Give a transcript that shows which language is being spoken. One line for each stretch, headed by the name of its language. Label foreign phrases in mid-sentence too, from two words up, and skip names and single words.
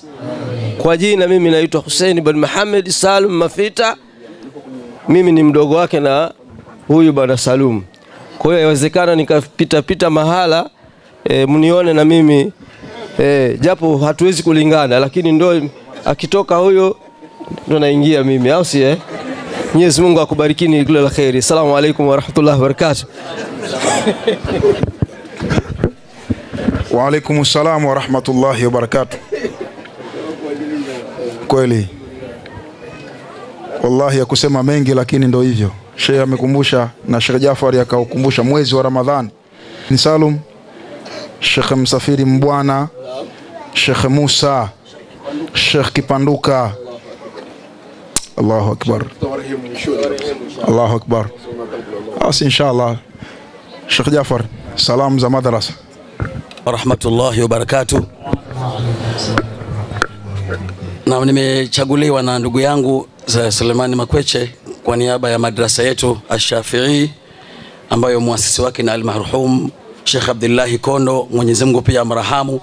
Swahili: Kwa jina mimi naitwa Hussein bin Muhammad Salum Mafita, mimi ni mdogo wake na huyu bwana Salum. Kwa hiyo inawezekana nikapita mahala mnione na mimi japo hatuwezi kulingana, lakini ndio akitoka huyo ndo naingia mimi, au si Mwenyezi Mungu akubarikini kila la kheri.
Arabic: السلام عليكم ورحمة الله وبركاته. وعليكم السلام ورحمة الله وبركاته.
Swahili: Kweli wallahi ya kusema mengi, lakini ndo hivyo. Sheikh amekumbusha na Sheikh Jafari akaukumbusha mwezi wa Ramadhani. Ni Salum, Sheikh Msafiri Mbwana, Sheikh Musa, Sheikh Kipanduka.
Arabic: الله أكبر، الله أكبر.
Swahili: Asi inshallah Sheikh Jafar, salam za madrasa.
Arabic: رحمة الله وبركاته.
Swahili: Na nimechaguliwa na ndugu yangu Suleiman Makweche kwa niaba ya madrasa yetu Ash-Shafi'i, ambayo muasisi wake na al-marhum Sheikh Abdullah Kondo, Mwenyezi Mungu pia amrahamu.